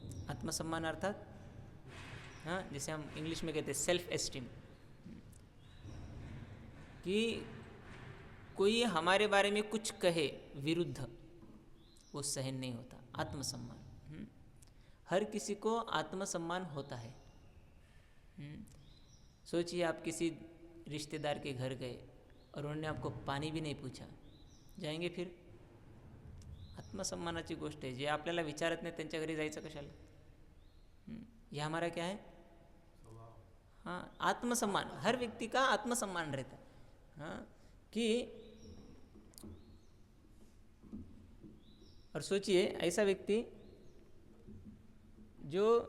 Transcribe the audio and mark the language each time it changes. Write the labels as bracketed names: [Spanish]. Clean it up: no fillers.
[Hindi] आत्मसम्मान अर्थात जैसे हम इंग्लिश में कहते हैं सेल्फ एस्टीम, कि कोई हमारे बारे में कुछ कहे विरुद्ध वो सहन नहीं होता। आत्मसम्मान, हर किसी को आत्मसम्मान होता है। सोचिए आप किसी रिश्तेदार के घर गए और उन्होंने आपको पाणी भी नाही पूछा, जाएंगे फिर? [Marathi] आत्मसम्मानाची गोष्ट आहे, जे आपल्याला विचारत नाही त्यांच्या घरी जायचं कशाला? [Hindi] यह हमारा क्या है? हाँ, आत्मसम्मान। हर व्यक्ति का आत्मसम्मान रहता है, हाँ, कि और सोचिए ऐसा व्यक्ति जो